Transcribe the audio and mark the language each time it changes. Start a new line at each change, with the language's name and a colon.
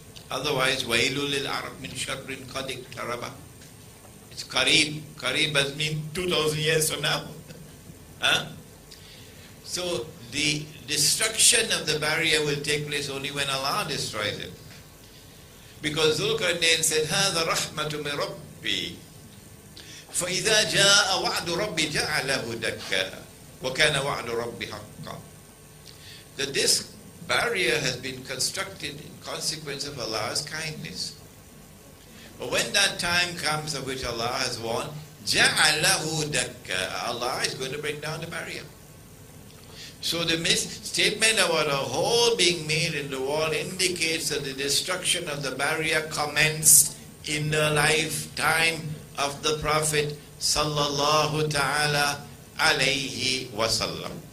English: Otherwise,
Arabic: Wailul lil Arab min sharrin qad iqtaraba.
English: It's
Arabic: Qareeb.
English: Qareeb does mean 2,000 years from now. Huh? So the destruction of the barrier will take place only when Allah destroys it. Because Zulkarnain said,
Arabic: هَذَا رَحْمَةُ مِنْ رَبِّي فَإِذَا جَاءَ وَعْدُ رَبِّي جَعَلَهُ دَكَّا وَكَانَ وَعْدُ رَبِّي حَقًّا.
English: That this barrier has been constructed in consequence of Allah's kindness. But when that time comes of which Allah has warned,
Arabic: جَعَلَهُ دَكَّا,
English: Allah is going to bring down the barrier. So the statement about a hole being made in the wall indicates that the destruction of the barrier commenced in the lifetime of the Prophet
Arabic: sallallahu ta'ala alayhi wasallam.